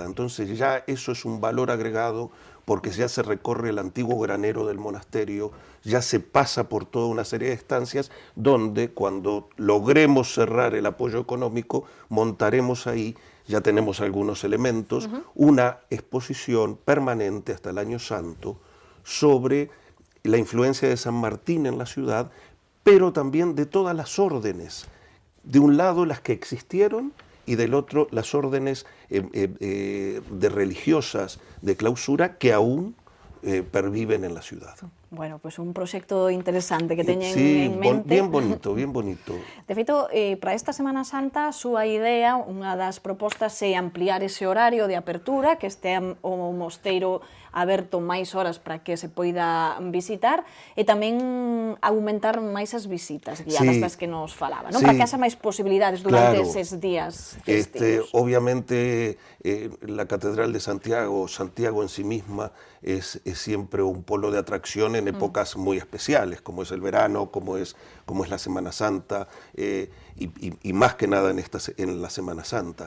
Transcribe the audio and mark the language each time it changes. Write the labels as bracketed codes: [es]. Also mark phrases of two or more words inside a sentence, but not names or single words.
[es] Entonces ya eso es un valor agregado porque ya se recorre el antiguo granero del monasterio, ya se pasa por toda una serie de estancias donde cuando logremos cerrar el apoyo económico, montaremos ahí, ya tenemos algunos elementos, una exposición permanente hasta el Año Santo sobre la influencia de San Martín en la ciudad, pero también de todas las órdenes. De un lado las que existieron y del otro las órdenes de religiosas de clausura que aún perviven en la ciudad. [gl] Bueno, pues un proxecto interesante que teñen [es] Sí, [gl] en mente. [es] bien bonito, bien bonito. [gl] De feito, para esta Semana Santa, a súa idea, unha das propostas é ampliar ese horario de apertura, que este o mosteiro aberto máis horas para que se poida visitar, e tamén aumentar máis as visitas guiadas das que nos falaba, non? [es] Sí. [gl] Para que haxa máis posibilidades durante [es] Claro. [gl] eses días festivos. [es] Obviamente la Catedral de Santiago en sí misma es siempre un polo de atracción en épocas muy especiales, como es el verano, como es la Semana Santa, y más que nada en la Semana Santa.